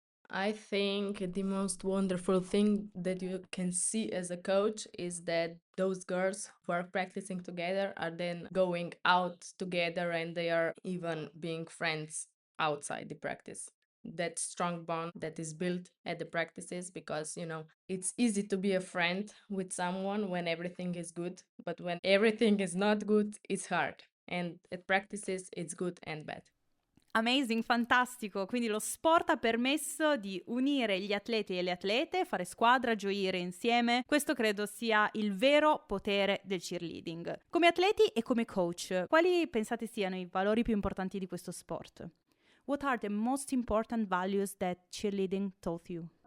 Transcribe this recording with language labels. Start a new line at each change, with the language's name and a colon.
English: I think the most wonderful thing that you can see as a coach is that those girls who are practicing together are then going out together and they are even being friends outside the practice. That strong bond that is built at the practices, because it's easy to be a friend with someone when everything is good, but when everything is not good, it's hard. And at practices, it's good and bad. Amazing, fantastico.
Italian: Quindi lo sport ha permesso di unire gli atleti e le atlete, fare squadra, gioire insieme. Questo credo sia il vero potere del cheerleading. Come atleti e come coach, quali pensate siano i valori più importanti di questo sport?
English: What are the most important values that cheerleading taught you?